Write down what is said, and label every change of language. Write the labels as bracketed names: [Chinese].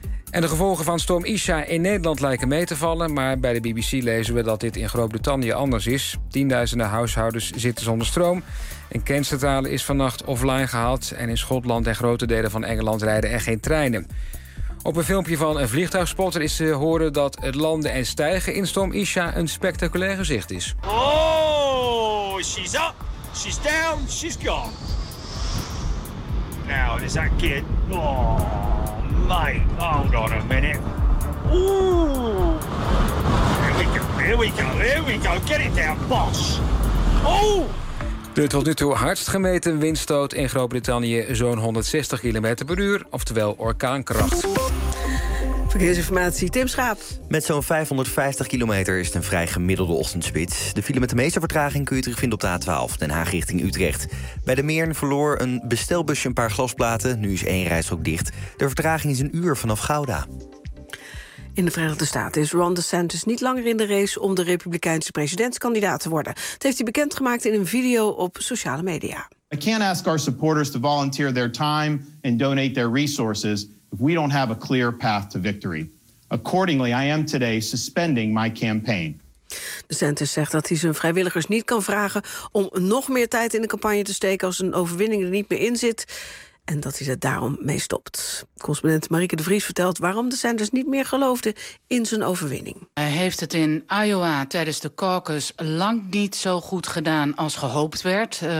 [Dutch] En de gevolgen van storm Isha in Nederland lijken mee te vallen, maar bij de BBC lezen we dat dit in Groot-Brittannië anders is. Tienduizenden huishoudens zitten zonder stroom. Een kerncentrale is vannacht offline gehaald en in Schotland en grote delen van Engeland rijden er geen treinen. Op een filmpje van een vliegtuigspotter is te horen dat het landen en stijgen in storm Isha een spectaculair gezicht is. [English] Oh, she's up, she's down, she's gone. Now, is that kid? Oh, mate, hold on a minute. Ooh. Here we go, here we go, here we go, get it down, boss. Oh! [Dutch] De tot nu toe hardst gemeten windstoot in Groot-Brittannië zo'n 160 km per uur, oftewel orkaankracht. Verkeersinformatie, Tim Schaap. Met zo'n 550 kilometer is het een vrij gemiddelde ochtendspits. De file met de meeste vertraging kun je terugvinden op de A12, Den Haag richting Utrecht. Bij de Meern verloor een bestelbusje een paar glasplaten, nu is één rijstrook dicht. De vertraging is een uur vanaf Gouda. In de Verenigde Staten is Ron DeSantis niet langer in de race om de Republikeinse presidentskandidaat te worden. Dat heeft hij bekendgemaakt in een video op sociale media. [English] I can't ask our supporters to volunteer their time and donate their resources if we don't have a clear path to victory. Accordingly, I am today suspending my campaign. [Dutch] DeSantis zegt dat hij zijn vrijwilligers niet kan vragen om nog meer tijd in de campagne te steken als een overwinning er niet meer in zit. En dat hij er daarom mee stopt. Correspondent Marieke de Vries vertelt waarom de Sanders niet meer geloofde in zijn overwinning. Hij heeft het in Iowa tijdens de caucus lang niet zo goed gedaan als gehoopt werd.